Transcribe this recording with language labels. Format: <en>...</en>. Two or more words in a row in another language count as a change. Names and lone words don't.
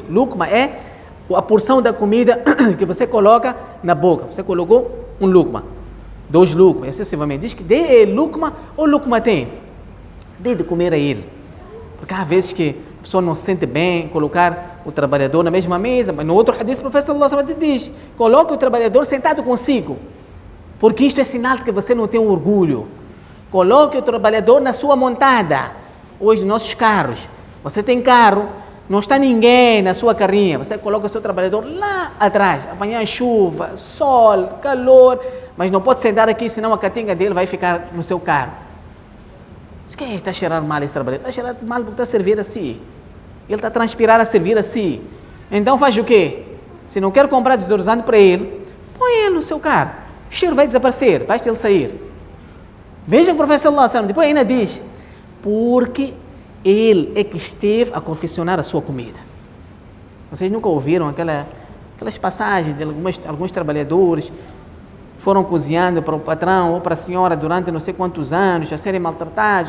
<pt>Lukma é a porção da comida que você coloca na boca. Você colocou um lukma, 2 lukma, excessivamente. Diz que dê a ele lukma ou lukmatain. Dê de comer a ele. Porque há vezes que a pessoa não se sente bem colocar o trabalhador na mesma mesa, mas no outro hadith o profeta</pt> <ar>صلى الله عليه وسلم</ar> <pt>diz, coloque o trabalhador sentado consigo, porque isto é sinal de que você não tem orgulho. Coloque o trabalhador na sua montada. Hoje, nossos carros, você tem carro, não está ninguém na sua carrinha, você coloca o seu trabalhador lá atrás, amanhã chuva, sol, calor, mas não pode sentar aqui, senão a catinga dele vai ficar no seu carro. Quem está a cheirar mal esse trabalhador? Está a cheirar mal porque está a servir assim. Ele está a transpirar a servir assim. Então faz o quê? Se não quer comprar desodorizante para ele, põe ele no seu carro. O cheiro vai desaparecer, basta ele sair. Veja o profeta</pt> <ar>صلى الله عليه وسلم,</ar> <pt>depois ainda diz, porque ele é que esteve a confeccionar a sua comida. Vocês nunca ouviram aquelas passagens de alguns trabalhadores foram cozinhando para o patrão ou para a senhora durante não sei quantos anos, a serem maltratados.</pt>